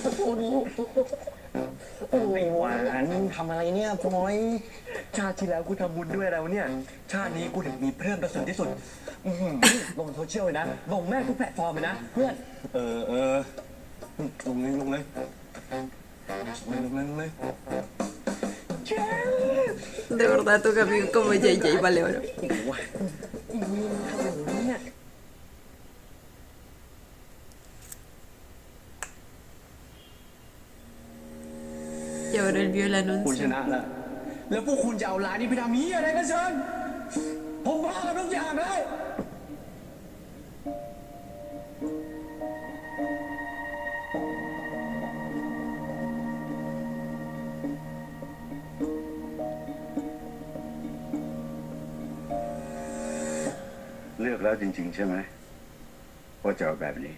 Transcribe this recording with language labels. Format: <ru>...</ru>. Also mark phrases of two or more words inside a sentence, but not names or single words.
<th>โอ้ยหวานทำอะไรเนี่ยพลอย ชาติที่แล้วกูทำบุญด้วยแล้วเนี่ย ชาตินี้กูถึงมีเพื่อนประเสริฐที่สุด ลงโซเชียลเลยนะลงแม่งทุกแพลตฟอร์มเลยนะเพื่อนลงเลยลงเลย</th> <es>De verdad, tu amigo como JJ vale oro. Y ahora él vio el</es> <th>คุณช</th> <es>anuncio.</es> <th>นะแล้วพวกคุณจะเอาร้านนี้ไปทำนี้อะไรกันเชิญผมพากับทุกอย่างเลย เลือกแล้วจริงๆใช่ไหมว่าจะเอาแบบนี้</th>